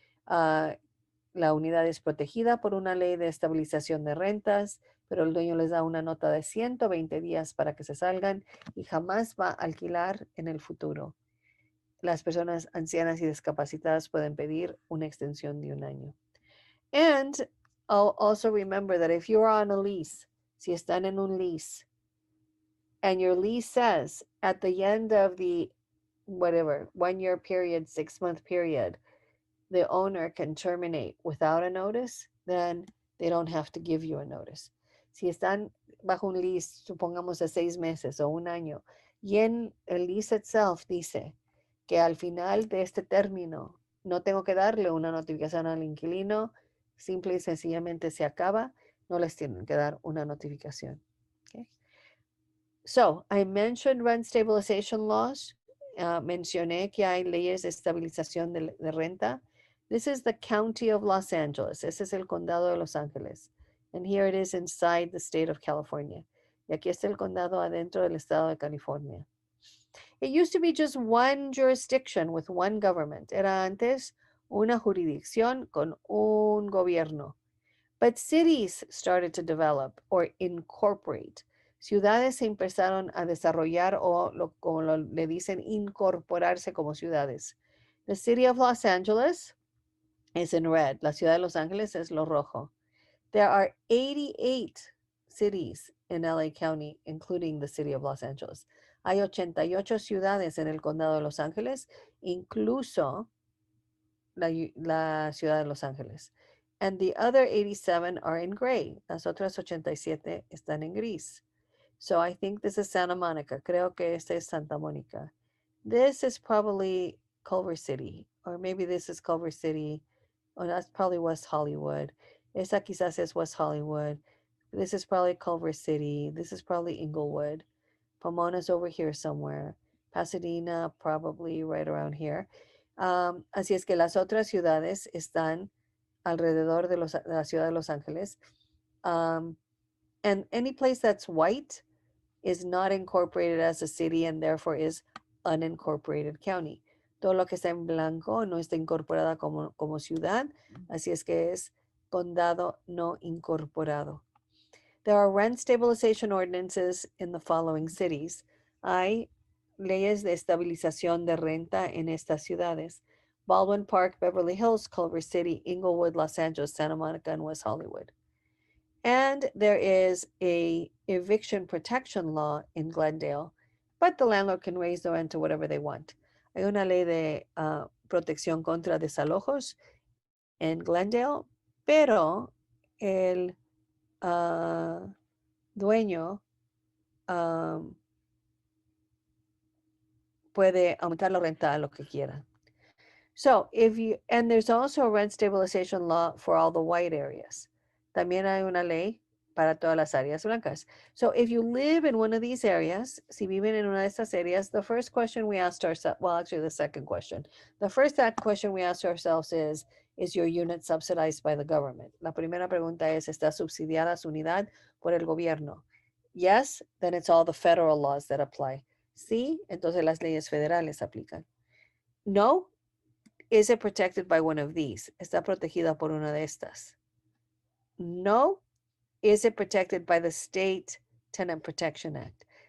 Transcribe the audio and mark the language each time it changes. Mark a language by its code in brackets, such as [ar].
[es] La unidad es protegida por una ley de estabilización de rentas, pero el dueño les da una nota de 120 días para que se salgan y jamás va a alquilar en el futuro. Las personas ancianas y discapacitadas pueden pedir una extensión de 1 año. [en] And I'll also remember that if you're on a lease, [es] si están en un lease, [en] and your lease says at the end of the whatever 1-year period, 6-month period, the owner can terminate without a notice, then they don't have to give you a notice. [es] Si están bajo un lease, supongamos de 6 meses o 1 año, y en el lease itself dice que al final de este término no tengo que darle una notificación al inquilino, simple y sencillamente se acaba, no les tienen que dar una notificación. [en] Okay? So, I mentioned rent stabilization laws. [es] Mencioné que hay leyes de estabilización de renta. [en] This is the county of Los Angeles. [es] Ese es el condado de Los Ángeles. [en] And here it is inside the state of California. [es] Y aquí está el condado adentro del estado de California. [en] It used to be just one jurisdiction with one government. [es] Era antes una jurisdicción con un gobierno. [en] But cities started to develop or incorporate. [es] Ciudades se empezaron a desarrollar o como le dicen, incorporarse como ciudades. [en] The city of Los Angeles is in red. [es] La ciudad de Los Ángeles es lo rojo. [en] There are 88 cities in LA County, including the city of Los Angeles. [es] Hay 88 ciudades en el condado de Los Ángeles, incluso la ciudad de Los Ángeles. [en] And the other 87 are in gray. [es] Las otras 87 están en gris. [en] So I think this is Santa Monica. [es] Creo que esta es Santa Mónica. [en] This is probably Culver City, or maybe this is Culver City. Oh, that's probably West Hollywood. [es] Esa quizás es West Hollywood. [en] This is probably Culver City. This is probably Inglewood. Pomona's over here somewhere. Pasadena, probably right around here. [es] Así es que las otras ciudades están alrededor de la ciudad de Los Ángeles. [en] And any place that's white is not incorporated as a city and therefore is unincorporated county. [es] Todo lo que está en blanco no está incorporada como ciudad, así es que es condado no incorporado. [en] There are rent stabilization ordinances in the following cities. [es] Hay leyes de estabilización de renta en estas ciudades: Baldwin Park, Beverly Hills, Culver City, Inglewood, Los Angeles, Santa Monica, and West Hollywood. [en] And there is a eviction protection law in Glendale, but the landlord can raise the rent to whatever they want. [es] Hay una ley de protección contra desalojos en Glendale, pero el dueño puede aumentar la renta a lo que quiera. [en] So and there's also a rent stabilization law for all the white areas. [es] También hay una ley para todas las áreas blancas. [en] So if you live in one of these areas, [es] si viven en una de estas áreas, [en] the first question we asked ourselves, well, actually the second question. The first question we asked ourselves is your unit subsidized by the government? [es] La primera pregunta es, ¿está subsidiada su unidad por el gobierno? [en] Yes, then it's all the federal laws that apply. [es] Sí, entonces las leyes federales aplican. [en] No, is it protected by one of these? [es] ¿Está protegida por una de estas? [en] No, is it protected by the State Tenant Protection Act?